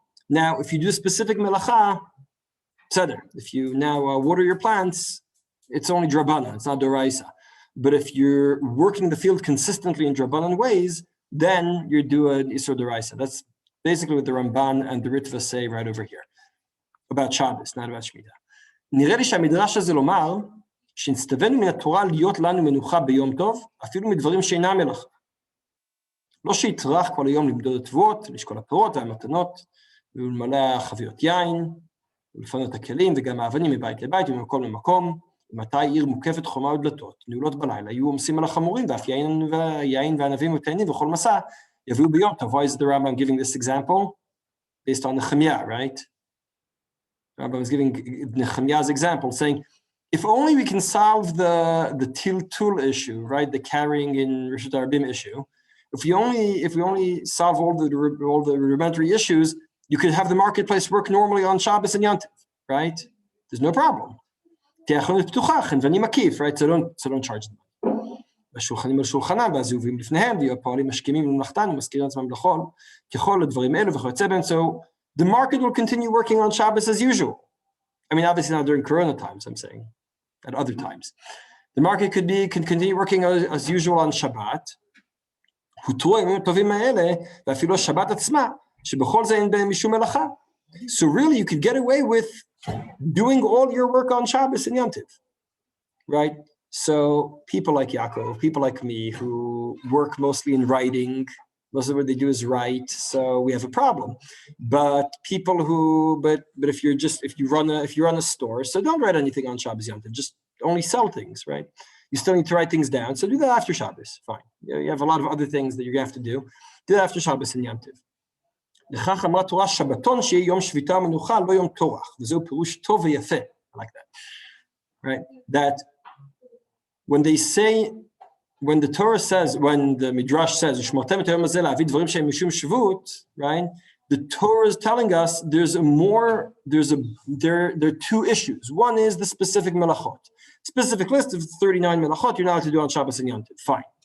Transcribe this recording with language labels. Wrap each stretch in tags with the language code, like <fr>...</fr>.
<en>Now, if you do specific melacha, tzeder, if you now water your plants, it's only drabana, it's not doraisa. But if you're working the field consistently in drabanan ways, then you do an isur doraisa. That's basically what the Ramban and the Ritva say right over here. About Shabbos, not about Shemitah.</en> <he>נראה לי שהמדרש הזה לומר שנסתווינו מן התורה להיות לנו מנוחה ביום טוב, אפילו מדברים שאינם מלאכה. לא שיטרח כל היום למדוד התבואות, לשקול הפירות והמתנות, ולמלא החביות יין, ולפנות הכלים, וגם האבנים מבית לבית וממקום למקום, ומתי עיר מוקפת חומה ודלתות, נעולות בלילה, יהיו עומסים על החמורים, ואף יין וענבים ותאנים וכל מסע, יביאו ביום טוב.</he> <en>Why is the Rambam giving this example? Based on Nehemiah, right? Rabbi was giving Nehemiah's example, saying, if only we can solve the tiltul issue, right, the carrying in Rishut Arabim issue, if we only solve all the rudimentary issues, you could have the marketplace work normally on Shabbos and Yantiv, right? There's no problem. Right? So don't charge them.</en> <he>השולחנים על שולחנם, והזהובים לפניהם, והפועלים משכימים למלאכתן, ומזכירים עצמם לאכול, ככל הדברים האלו וכיוצא בהם.</he> <en>So the market will continue working on Shabbos as usual. I mean, obviously not during Corona times, I'm saying, at other times. The market can continue working as usual on Shabbat.</en> <he>הותרו הימים הטובים האלה, ואפילו השבת עצמה, שבכל זה אין בהם משום מלאכה.</he> <en>So really, you could get away with doing all your work on Shabbos and Yantiv, right? So people like Yaakov, people like me, who work mostly in writing, most of what they do is write, so we have a problem. But people but if you run a store, so don't write anything on Shabbos Yantiv, just only sell things, right? You still need to write things down, so do that after Shabbos, fine. You have a lot of other things that you're going to have to do that after Shabbos and Yantiv.</en> <he>לכך אמרה תורה שבתון שיהיה יום שביתה ומנוחה, לא יום טורח, וזהו פירוש טוב ויפה.</he> <en>I like that, right? That when the Torah says, when the Midrash says,</en> <he>"Shmartem et hayom hazeh la'avid dvarim she'em mishum shvut,"</he> <en>right? The Torah is telling us there are two issues. One is the specific melachot. Specific list of 39 melachot you're not allowed to do on Shabbos and Yantiv. Fine.</en>